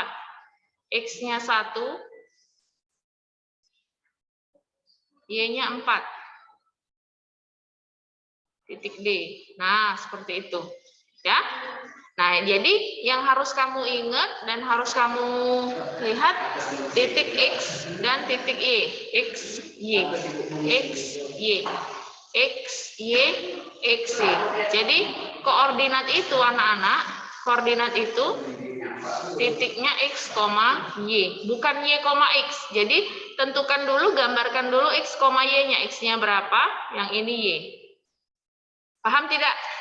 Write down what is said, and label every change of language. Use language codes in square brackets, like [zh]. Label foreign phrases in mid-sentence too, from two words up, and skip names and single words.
[id] X-nya 1, Y-nya 4. Titik D. Nah, seperti itu. Ya. Nah, jadi yang harus kamu ingat dan harus kamu lihat titik X dan titik Y. X, Y. X, Y. X, Y, X, Y. Jadi koordinat itu anak-anak, koordinat itu titiknya X, Y, bukan Y, X. Jadi tentukan dulu, gambarkan dulu X, Y-nya. X-nya berapa, yang ini Y. Paham tidak?